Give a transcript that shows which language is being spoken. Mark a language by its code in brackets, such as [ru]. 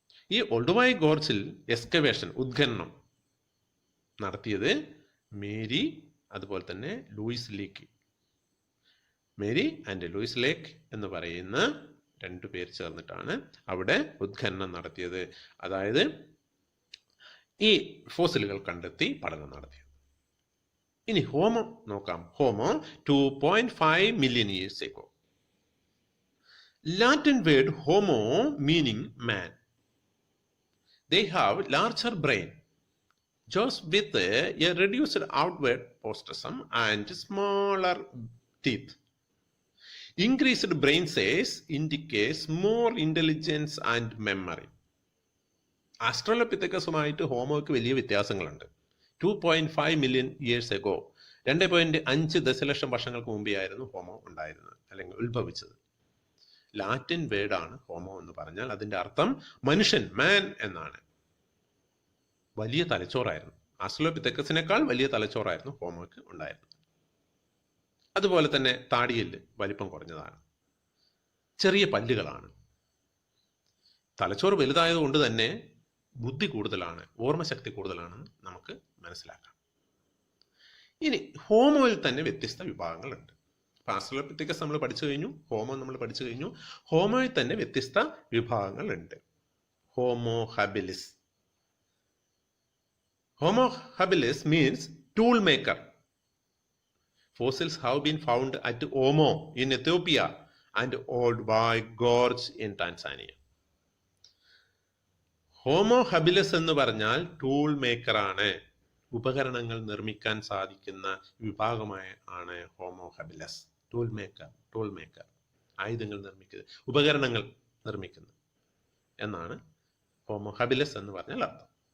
[ml] ഈ ഓൾഡുവായ് ഗോർജിൽ എക്സ്കവേഷൻ, ഉത്ഖനനം നടത്തിയത് മേരി, അതുപോലെ തന്നെ Luis lake. Mary and Luis ലേക്ക് എന്ന് പറയുന്ന രണ്ടു പേര് ചേർന്നിട്ടാണ് അവിടെ ഉത്ഖനനം നടത്തിയത്. അതായത് ഈ ഫോസിലുകൾ കണ്ടെത്തി പഠനം നടത്തിയത്. ഇനി ഹോമോ നോക്കാം. [en] Homo 2.5 million years ago. Latin word homo meaning man. They have larger brain, jaws with a reduced outward prostration and smaller teeth. Increased brain size indicates more intelligence and memory. [ml] ആസ്ട്രലോപിത്തക്കസുമായിട്ട് ഹോമോയ്ക്ക് വലിയ വ്യത്യാസങ്ങളുണ്ട്. [en] 2.5 million years ago, [ml] 2.5 ദശലക്ഷം വർഷങ്ങൾക്ക് മുമ്പേ ആയിരുന്നു homo ഉണ്ടായിരുന്നത്, അല്ലെങ്കിൽ ഉത്ഭവിച്ചത്. Latin വേർഡാണ് ഹോമോ എന്ന് പറഞ്ഞാൽ. അതിന്റെ അർത്ഥം മനുഷ്യൻ, മാൻ എന്നാണ്. വലിയ തലച്ചോറായിരുന്നു. ആസ്ട്രലോപിത്തക്കസിനേക്കാൾ വലിയ തലച്ചോറായിരുന്നു ഹോമോയ്ക്ക് ഉണ്ടായിരുന്നത്. അതുപോലെ തന്നെ താടിയെല്ല് വലിപ്പം കുറഞ്ഞതാണ്, ചെറിയ പല്ലുകളാണ്. തലച്ചോറ് വലുതായതുകൊണ്ട് തന്നെ ബുദ്ധി കൂടുതലാണ്, ഓർമ്മശക്തി കൂടുതലാണെന്ന് നമുക്ക് മനസ്സിലാക്കാം. ഇനി ഹോമോയിൽ തന്നെ വ്യത്യസ്ത വിഭാഗങ്ങളുണ്ട്. ആസ്ട്രലോപിത്തക്കസ് നമ്മൾ പഠിച്ചു കഴിഞ്ഞു, ഹോമോ നമ്മൾ പഠിച്ചു കഴിഞ്ഞു. ഹോമോയിൽ തന്നെ വ്യത്യസ്ത വിഭാഗങ്ങളുണ്ട്. Homo habilis. [en] Homo habilis means tool maker. Fossils have been found at Omo in Ethiopia and Olduvai Gorge in Tanzania. [ml] Homo ഹബിലസ് എന്ന് പറഞ്ഞാൽ ടൂൾ മേക്കർ ആണ്. ഉപകരണങ്ങൾ നിർമ്മിക്കാൻ സാധിക്കുന്ന വിഭാഗമായ ആണ് ഹോമോ ഹബിലസ്. ടൂൾ മേക്കർ, ആയുധങ്ങൾ നിർമ്മിക്കുന്നത്, ഉപകരണങ്ങൾ നിർമ്മിക്കുന്നത് എന്നാണ് ഹോമോ ഹബിലസ് എന്ന് പറഞ്ഞാൽ അർത്ഥം.